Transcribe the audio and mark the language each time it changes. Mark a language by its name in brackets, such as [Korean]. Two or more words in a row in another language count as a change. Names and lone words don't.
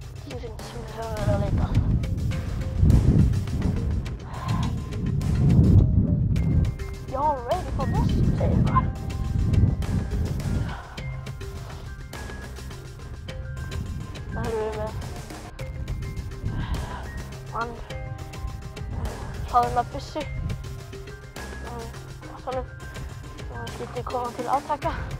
[Icelandic] dýrin sem við höfum verið að leita að. [English] Y'all ready for this? [Icelandic] Segir eitthvað. Það erum við með mann hlaðna byssu og þannig geti komað til átaka.